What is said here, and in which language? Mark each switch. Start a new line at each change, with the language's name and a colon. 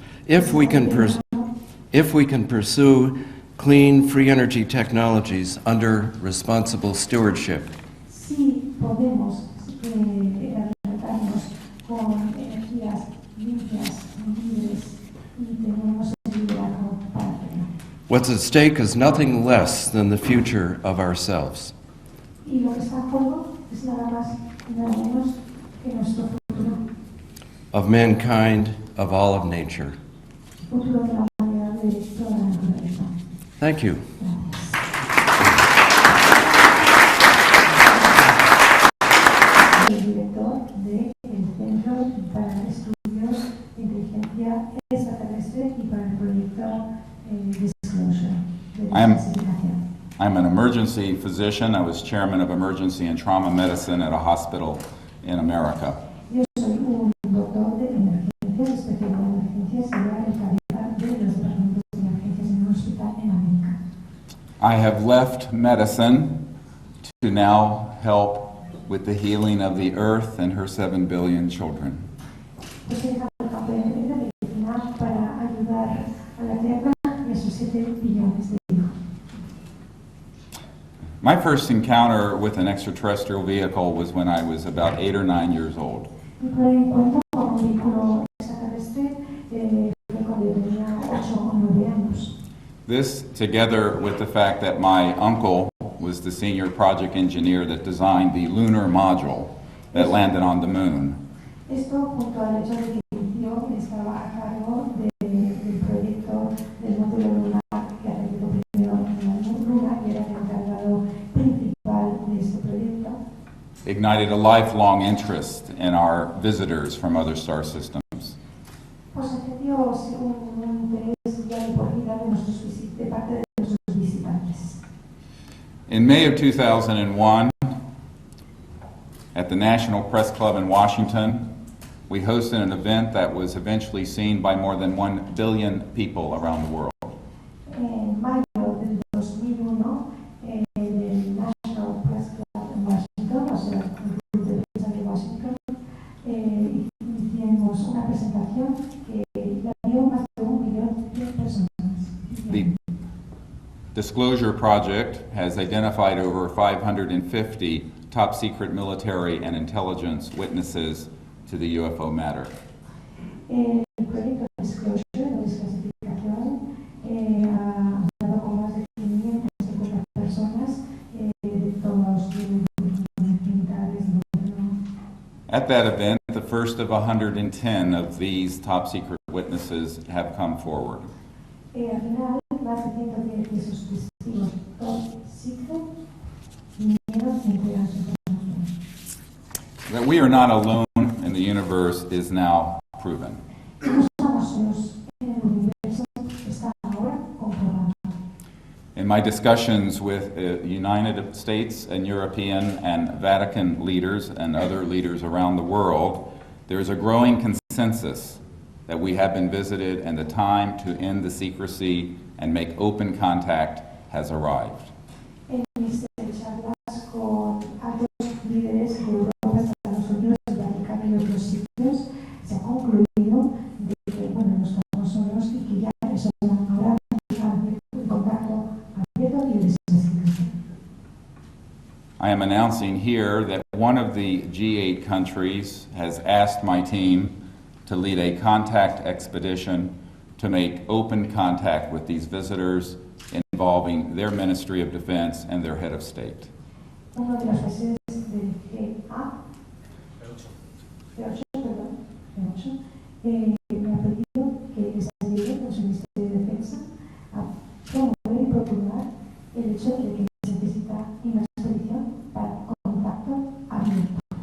English: If we can pursue clean, free energy technologies under responsible stewardship,
Spanish: Si podemos alimentarnos con energías limpias, libres y tenemos el liderazgo para hacerlo.
English: what's at stake is nothing less than the future of ourselves.
Spanish: Y lo que está en juego es nada más y nada menos que nuestro futuro,
English: Of mankind, of all of nature.
Spanish: futuro de la humanidad, de toda la naturaleza.
English: Thank you.
Spanish: El director del Centro para Estudios de Inteligencia Extraterrestre y para el proyecto Disclosure de desclasificación.
English: I'm an emergency physician. I was chairman of emergency and trauma medicine at a hospital in America.
Spanish: Yo soy un doctor de emergencias, especialista en emergencias y ahora en cabeza de los departamentos de emergencias en un hospital en América.
English: I have left medicine to now help with the healing of the earth and her 7 billion children.
Spanish: Pues he dejado el campo de la medicina para ayudar a la Tierra y a sus 7 billones de hijos.
English: My first encounter with an extraterrestrial vehicle was when I was about 8 or 9 years old.
Spanish: Mi primer encuentro con un vehículo extraterrestre fue cuando yo tenía 8 o 9 años.
English: This, together with the fact that my uncle was the senior project engineer that designed the lunar module that landed on the moon,
Spanish: Esto junto al hecho de que mi tío estaba a cargo del proyecto del módulo lunar que aterrizó primero en la Luna y era el encargado principal de este proyecto,
English: ignited a lifelong interest in our visitors from other star systems.
Spanish: pues encendió un interés ya de por vida de parte de nuestros visitantes.
English: In May of 2001, at the National Press Club in Washington, we hosted an event that was eventually seen by more than 1 billion people around the world.
Spanish: En mayo del 2001, en el National Press Club en Washington, o sea, el Club de Prensa de Washington, hicimos una presentación que la vio más de 1 millón de personas.
English: The Disclosure Project has identified over 550 top secret military and intelligence witnesses to the UFO matter.
Spanish: El proyecto Disclosure, de desclasificación, ha dado con más de 550 personas de todos los militares del gobierno.
English: At that event, the first of 110 of these top secret witnesses have come forward.
Spanish: Al final, más de 110 de esos testigos top secret vinieron a entregar su información.
English: That we are not alone in the universe is now proven.
Spanish: No estamos solos en el universo, está ahora comprobado.
English: In my discussions with United States and European and Vatican leaders and other leaders around the world, there is a growing consensus that we have been visited and the time to end the secrecy and make open contact has arrived.
Spanish: En mis charlas con altos líderes de Europa, Estados Unidos, el Vaticano y otros sitios, se ha concluido de que, bueno, no estamos solos y que ya es hora de hablar en contacto abierto y de secreción.
English: I am announcing here that one of the G8 countries has asked my team to lead a contact expedition to make open contact with these visitors involving their Ministry of Defense and their head of state.
Spanish: Uno de los países del G8, me ha pedido que les ayude con su Ministerio de Defensa a promover y procurar el hecho de que se necesita una expedición para contacto abierto.